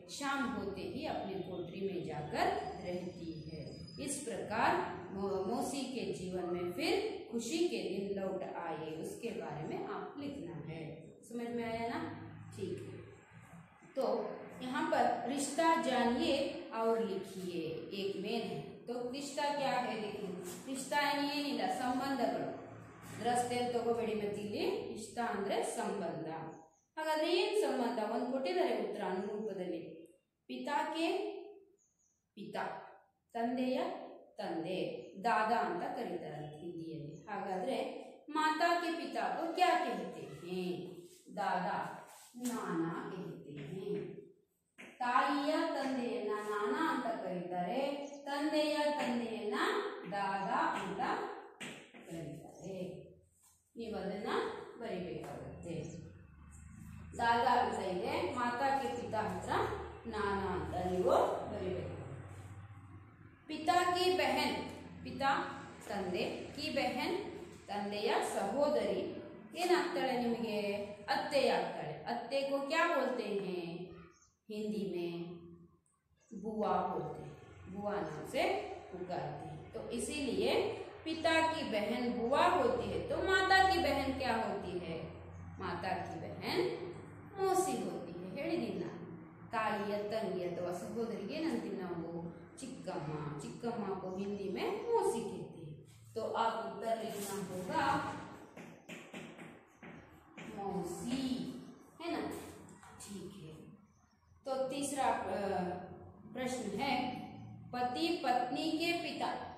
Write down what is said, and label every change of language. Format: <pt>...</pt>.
<hi>शाम होते ही अपने कोठरी में जाकर रहती है। इस प्रकार मौसी के जीवन में फिर खुशी के दिन लौट आए, उसके बारे में आप लिखना है। समझ में आया ना? ठीक है, तो यहाँ पर रिश्ता जानिए और लिखिए, एक मेन है। तो रिश्ता क्या है देखिए,</hi> <kn>रिश्ता ಏನಿಲ್ಲ ಸಂಬಂಧಗಳು, ರಸ್ತೆಯಲ್ಲಿ ತಗೋಬೇಡಿ ಮತ್ತೆ ಇಲ್ಲಿ ಇಷ್ಟ ಅಂದ್ರೆ ಸಂಬಂಧ. ಹಾಗಾದ್ರೆ ಏನ್ ಸಂಬಂಧ, ಒಂದು ಕೊಟ್ಟಿದ್ದಾರೆ ಉತ್ತರ ಅನುರೂಪದಲ್ಲಿ.</kn> <hi>ಪಿತಾಕೆ ಪಿತಾ,</hi> <kn>ತಂದೆಯ ತಂದೆ, ದಾದಾ ಅಂತ ಕರೀತಾರೆ ಹಿಂದಿಯಲ್ಲಿ. ಹಾಗಾದ್ರೆ</kn> <hi>ಮಾತಾಕೆ ಪಿತಾ को क्या कहते हैं, दादा नाना कहते हैं।</hi> <kn>ತಾಯಿಯ ತಂದೆಯನ್ನ ನಾನಾ ಅಂತ ಕರೀತಾರೆ, ತಂದೆಯ ತಂದೆಯನ್ನ ದಾದಾ ಅಂತ ಕರೀತಾರೆ. ನೀವು ಅದನ್ನ ಬರಿಬೇಕಾಗುತ್ತೆ. ದಾದಾ ಅಂತ ಇದೆ,</kn> <hi>ಮಾತಾ ಕೆ ಪಿತಾ</hi> <kn>ಹತ್ರ ನಾನಾ ಅಂತ ನೀವು ಬರಿಬೇಕು.</kn> <hi>ಪಿತಾ ಕಿ ಬೆಹನ್,</hi> <kn>ಪಿತಾ ತಂದೆ, ಕಿ ಬೆಹನ್ ತಂದೆಯ ಸಹೋದರಿ ಏನಾಗ್ತಾಳೆ ನಿಮಗೆ?</kn> <hi>अत्ते अत्ते को क्या बोलते हैं हिंदी में? बुआ बोलते हैं, बुआ नाम से पुकारते हैं। तो इसीलिए पिता की बहन बुआ होती है, तो माता की बहन क्या होती है? माता की बहन मौसी होती है।</hi> <kn>ಹೇಳಿದೀನಿ ನಾನು, ತಾಯಿಯ ತಂಗಿ ಅಥವಾ ಸಹೋದರಿಗೆ ಏನಂತೀವಿ ನಾವು? चिक्कम्मा।</kn> <hi>चिक्कम्मा को हिंदी में मौसी कहते हैं। तो आप उत्तर लिखना होगा मौसी, है ना? ठीक है। तो तीसरा प्रश्न है पति पत्नी के पिता।</hi>